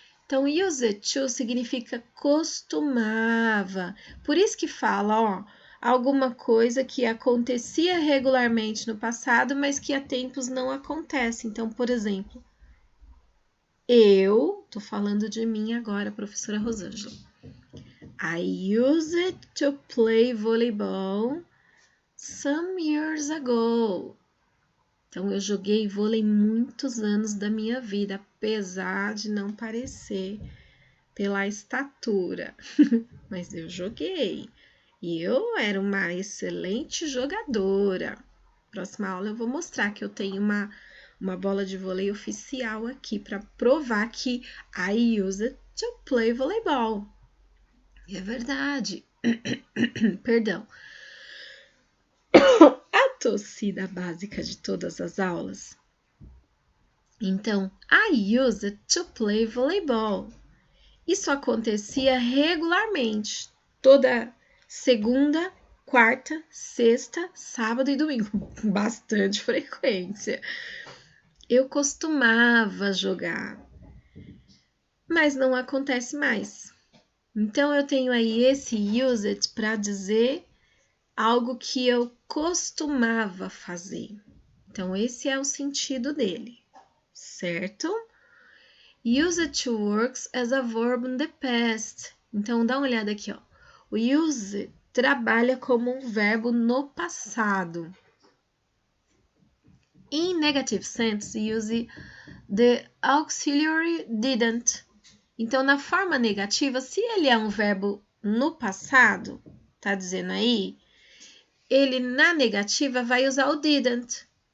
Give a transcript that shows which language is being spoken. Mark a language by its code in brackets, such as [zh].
[pt] Então, [en] use to [pt] significa costumava. Por isso que fala, ó, alguma coisa que acontecia regularmente no passado, mas que há tempos não acontece. Então, por exemplo, eu tô falando de mim agora, professora Rosângela. [en] I used to play volleyball some years ago. [pt] Então, eu joguei vôlei muitos anos da minha vida, apesar de não parecer pela estatura, mas eu joguei. E eu era uma excelente jogadora. Próxima aula eu vou mostrar que eu tenho uma bola de vôlei oficial aqui para provar que [en] I used to play volleyball. [pt] É verdade. Perdão. A tossida básica de todas as aulas. Então, [en] I used to play volleyball. [pt] Isso acontecia regularmente, toda segunda, quarta, sexta, sábado e domingo, com bastante frequência. Eu costumava jogar, mas não acontece mais. Então, eu tenho aí esse use it para dizer algo que eu costumava fazer. Então, esse é o sentido dele, certo? [en] Used to works as a verb in the past. [pt] Então, dá uma olhada aqui, ó. O use trabalha como um verbo no passado. [en] In negative sense, use the auxiliary didn't. [pt] Então, na forma negativa, se ele é um verbo no passado, tá dizendo aí, ele na negativa vai usar o didn't.